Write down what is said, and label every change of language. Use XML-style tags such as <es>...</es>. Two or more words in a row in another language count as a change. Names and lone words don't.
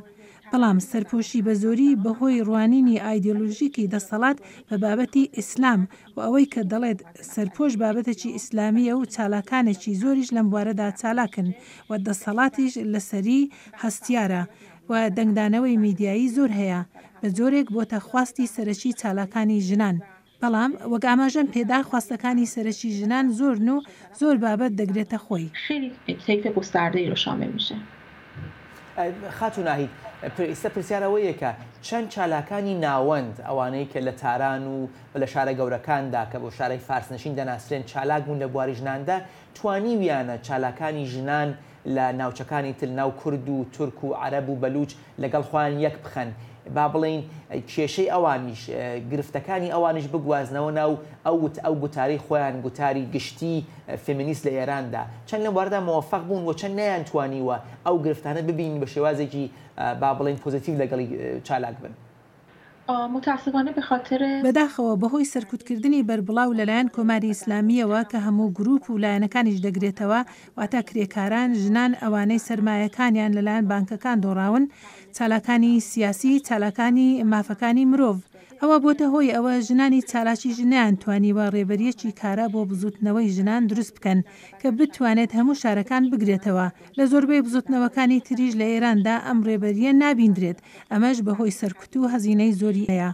<ckb>بەڵام سەرپۆشی بە زۆری بەهۆی ڕوانینی ئایدۆلۆژیکی دەسەڵات بە بابەتی ئیسلام و ئەوەی کە دەڵێت سەرپۆش بابەتێکی ئیسلامیە و چالاکانێکی زۆریش لەم بوارەدا چالاکن و دەسەڵاتیش لەسەری هەستیارە و دەنگدانەوەی میدیایی زۆر هەیە بە جۆرێک بۆتە خواستی سەرەکی چالاکانی ژنان. بەڵام وەک ئاماژەم پێدا خواستەکانی سەرەکی ژنان زۆرن و زۆر بابەت دەگرێتە خۆی.</ckb> <fa>خیلی طیف گسترده‌ای رو شامل میشه.</fa> <ckb>خاتون ناهید ئێستا پرسیارەوەیە کە چەند چالاکانی ناوەند ئەوانەی کە لە تاران و لە شارە گەورەکاندا کە بۆ شارەی فارسنشین دەناسرێن چالاک بوون لە بواری ژناندا توانی ویانە چالاکانی ژنان لە ناوچەکانی تر ناو کورد و تورک و عەرەب و بەلوچ لەگەڵ خۆیان یەک بخەن با بڵین کێشەی ئەوانیش گرفتەکانی ئەوانیش بگوازنەوە ناو ئەو گوتاری خۆیان گوتاری گشتی فێمینیست لە ئێراندا چەند لەم واردا موفق بوون و چەند نەیان توانیوە ئەو گرفتانە ببین بە شێوازێکی با بڵین پۆزیتیو لەگەڵی چالاک بن.</ckb> <fa>متاسفانه به خاطر</fa> <ckb>بەداخەوە بەهۆی سەرکوتکردنی بەربڵاو لەلایەن کۆماری ئیسلامیەوە کە هەموو گروپ و لایەنەکانیش دەگرێتەوە واتە کرێکاران ژنان ئەوانەی سەرمایەکانیان لەلایەن بانکەکان دۆڕاون چالاکانی سیاسی چالاکانی مافەکانی مرۆڤ ئەوە بۆتە هۆی ئەوە ژنانی چالاکی ژنیان توانیوە ڕێبەریەکی کارە بۆ بزوتنەوەی ژنان دروست بکەن کە بتوانێت هەموو شارەکان بگرێتەوە لە زۆربەی بزوتنەوەکانی تریژ لە ئێراندا ئەم ڕێبەریە نابیندرێت ئەمەش بەهۆی سەرکوت و هەزینەی زۆری هەیە.</ckb>